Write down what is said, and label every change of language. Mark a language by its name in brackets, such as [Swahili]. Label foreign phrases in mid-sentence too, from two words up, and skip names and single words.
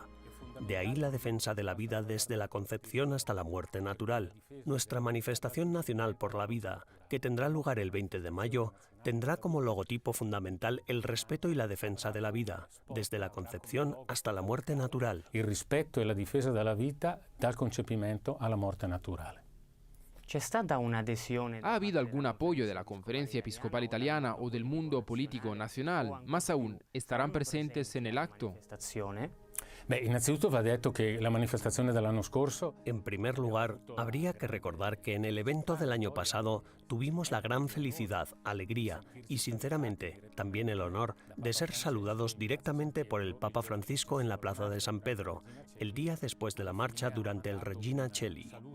[Spanish] De ahí la defensa de la vida desde la concepción hasta la muerte natural. Nuestra manifestación nacional por la vida, que tendrá lugar el 20 de mayo, tendrá como logotipo fundamental el respeto y la defensa de la vida, desde la concepción hasta la muerte natural. [Italian] il rispetto e la difesa della vita dal concepimento alla morte naturale. C'è stata un'adesione? [Spanish] ¿Ha habido algún apoyo de la Conferencia Episcopal Italiana o del mundo político nacional? Más aún, ¿estarán presentes en el acto? [Italian] Manifestazione? Beh, innanzitutto va detto che la manifestazione dell'anno scorso [Spanish] En primer lugar, habría que recordar que en el evento del año pasado tuvimos la gran felicidad, alegría y, sinceramente, también el honor de ser saludados directamente por el Papa Francisco en la Plaza de San Pedro, el día después de la marcha durante el Regina Coeli.